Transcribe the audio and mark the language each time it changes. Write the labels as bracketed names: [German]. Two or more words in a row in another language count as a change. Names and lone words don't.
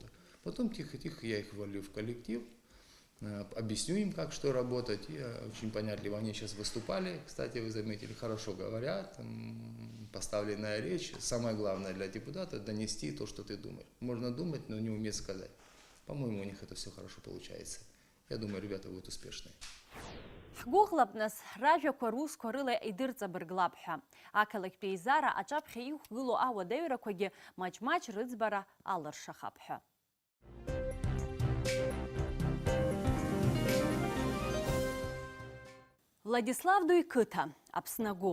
[Russian] Потом тихо-тихо я их ввалю в коллектив, объясню им, как что работать. И очень понятливо они сейчас выступали, кстати, вы заметили, хорошо говорят, поставленная речь. Самое главное для депутата – донести то, что ты думаешь. Можно думать, но не уметь сказать. По-моему, у них это все хорошо получается. Я думаю, ребята будут успешные. [Abkhazian] Ҳгәыӷлапныс ражәақәа русқәа рыла идырҵабырглап ҳәа. Ақалақьтә еизара аҿаԥхьа иқәгылоу ауадаҩрақәагьы маҷ-маҷ рыӡбара алыршахап ҳәа. Владислав Дуйқыҭа, Аԥснагәы.